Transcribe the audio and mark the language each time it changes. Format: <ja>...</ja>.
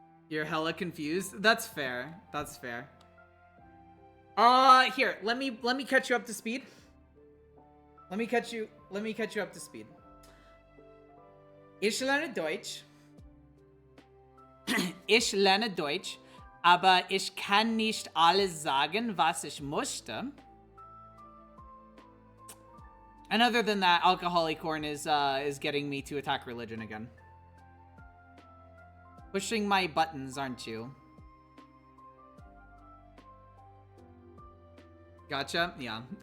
<en>You're hella confused? That's fair. That's fair. Here, let me catch you up to speed. Let me catch you up to speed.</en> <de>Ich lerne Deutsch. Ich lerne Deutsch, aber ich kann nicht alles sagen, was ich möchte.</de> <en>And other than that, Alcoholic Corn is getting me to attack religion again. Pushing my buttons, aren't you? Gotcha? Yeah.</en>